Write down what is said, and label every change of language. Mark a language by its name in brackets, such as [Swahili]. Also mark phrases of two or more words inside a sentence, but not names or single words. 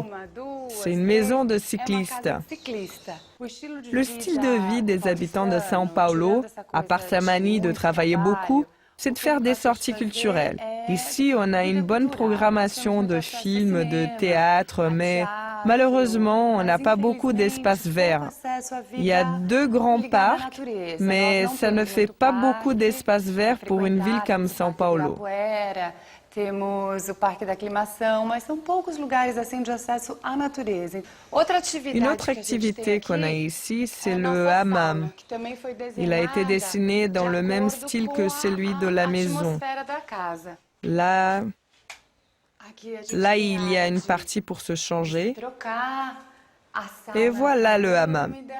[French] C'est une maison de cyclistes. Le style de vie des habitants de São Paulo, à part sa manie de travailler beaucoup, c'est de faire des sorties culturelles. Ici, on a une bonne programmation de films, de théâtre, mais malheureusement, on n'a pas beaucoup d'espace vert. Il y a 2 grands parcs, mais ça ne fait pas beaucoup d'espace vert pour une ville comme São Paulo. [Portuguese] Temos o Parque da Aclimação, mas são poucos lugares assim de acesso à natureza. [French] Une autre activité qu'on a ici, c'est le hammam. Il a été dessiné dans le même style que celui de la maison. Là, il y a une partie pour se changer. Et voilà le hammam.